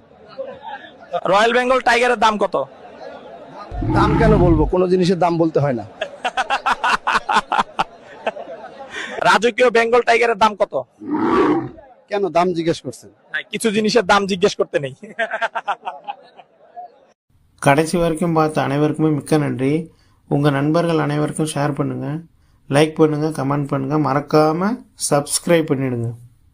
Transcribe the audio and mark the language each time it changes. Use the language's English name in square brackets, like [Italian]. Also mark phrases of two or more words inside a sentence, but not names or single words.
[Bangla] রয়্যাল বেঙ্গল টাইগারের দাম কত? দাম কেন বলবো, কোনো জিনিসের দাম বলতে হয় না। রাজকীয় বেঙ্গল টাইগারের দাম কত? কেন দাম জিজ্ঞেস করছেন? কিছু জিনিসের দাম জিজ্ঞেস করতে নেই। [Tamil] கடைசி வரைக்கும் பார்த்த அனைவருக்குமே மிக்க நன்றி. உங்கள் நண்பர்கள் அனைவருக்கும் ஷேர் பண்ணுங்கள், லைக் பண்ணுங்கள், கமெண்ட் பண்ணுங்கள், மறக்காமல் சப்ஸ்கிரைப் பண்ணிவிடுங்க.